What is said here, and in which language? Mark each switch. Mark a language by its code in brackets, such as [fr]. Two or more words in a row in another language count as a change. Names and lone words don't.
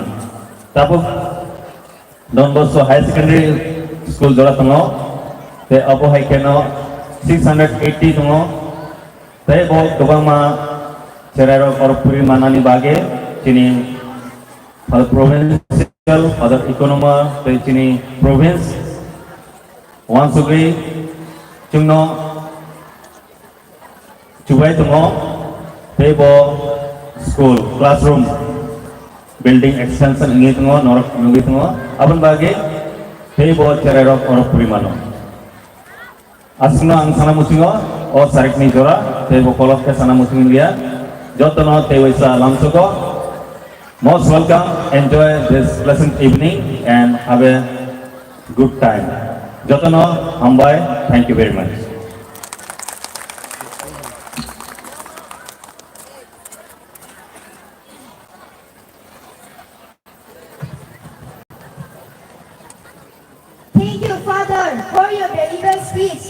[trp] Tapu Don Bosco High Secondary School jora tongo, te abo haikhe no 680 tongo, te bo gobang ma cerai or puri manani bage, sini pada provincial, pada economer, te sini province, Wansugri, CHWNG, Chubai tongo, te bo [en] school classroom building extension [trp] ingi tongo NOROK nugi tongo aban bagi te bo cererok or purimano asno ang sana musingo o sarik ni jora te bo kolok ke sana musing dia joto no te wisa LAMSOGO. [en] Most welcome, enjoy this pleasant evening and have a good time. [trp] Joto no HAMBAI, [en] thank you very much. Thank you, Father, for your very best speech.